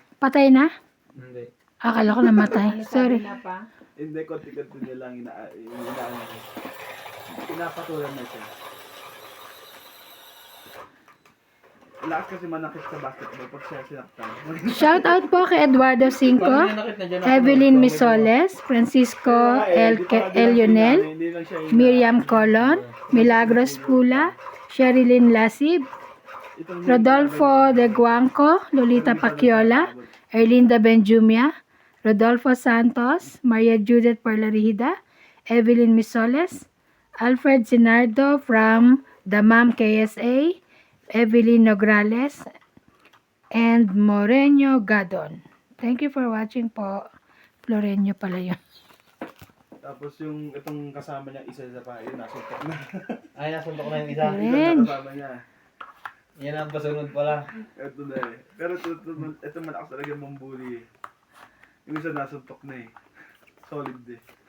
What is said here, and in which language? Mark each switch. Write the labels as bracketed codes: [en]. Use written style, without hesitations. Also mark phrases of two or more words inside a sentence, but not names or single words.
[tl] Patay na? Hindi. Akala ko namatay. Sorry. Na pa? Hindi, konti-konti niya lang inaano. Pinapatulan na siya. Ang lakas kasi manakit sa basketball pag siya sinaktan. Shout out po kay Eduardo Cinco, Evelyn Misoles, Francisco El Lionel, Miriam Colon, Milagros Pula, Sherilyn Lasib, Rodolfo De Guanco, Lolita Paciola, Erlinda Benjumia, Rodolfo Santos, Maria Judith Parlarida, Evelyn Misoles, Alfred Sinardo [en] from the [tl] Ma'am KSA, Evelyn Nograles, and Moreno Gadon. [en] Thank you for watching po. [tl] Floreño pala yun. Tapos yung itong kasama niya, isa sa pa, yun, nasuntok na. Ay, nasuntok na yung isa. Ren. Ito na kasama niya. Yan ang pasunod pala. Ito na eh. Pero ito malakas talaga yung mambuli eh. Yung isa nasuntok na eh. Solid eh.